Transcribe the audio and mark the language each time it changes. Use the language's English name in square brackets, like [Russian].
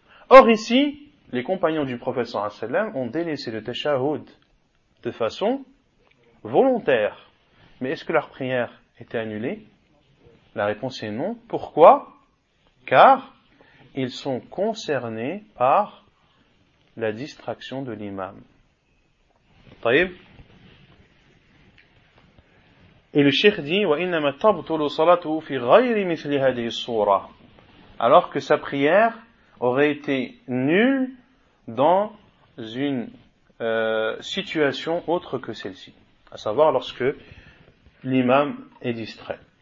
[French] Or ici, les compagnons du prophète sallallahu alayhi wa sallam ont délaissé le tashahhud de façon volontaire. Mais est-ce que leur prière était annulée? La réponse est non. Pourquoi? Car ils sont concernés par la distraction de l'imam. [Arabic] طيب. [French] Et le cheikh dit [Arabic] وَإِنَّمَا تَبْطُلُ صَلَاتُهُ فِي غَيْرِ مِثْلِ هَذِهِ الصُّورَةِ. [French] Alors que sa prière aurait été nulle dans une situation autre que celle-ci, à savoir lorsque l'imam est distrait.